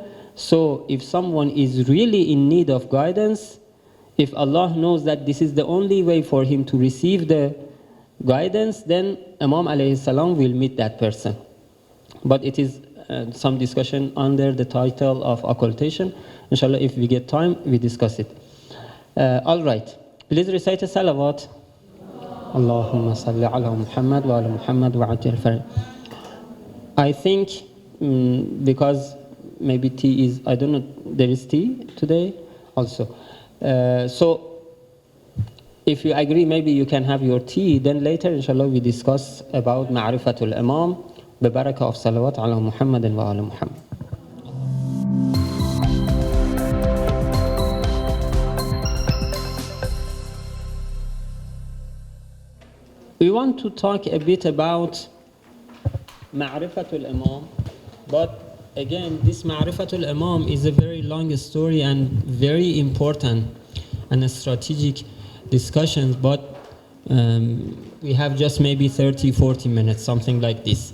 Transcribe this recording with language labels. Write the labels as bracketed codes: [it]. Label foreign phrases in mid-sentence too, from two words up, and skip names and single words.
[en] So if someone is really in need of guidance, if Allah knows that this is the only way for him to receive the guidance, then Imam [ar] عليه السلام [en] will meet that person. But it is some discussion under the title of occultation. [ar] إن شاء الله, [en] if we get time, we discuss it. All right. Please recite a salawat. [ar] اللهم صل على محمد وعلى محمد وآل. [en] I think because maybe tea is, I don't know, there is tea today also. So if you agree, maybe you can have your tea. Then later, [ar] إن شاء الله, [en] we discuss about [ar] معرفة الإمام, [en] ببركة of [ar] صلوات على محمد وعلى محمد. [en] We want to talk a bit about [ar] معرفة الإمام, [en] but again, this [ar] معرفة الإمام [en] is a very long story and very important and a strategic discussions, but we have just maybe 30-40 minutes, something like this.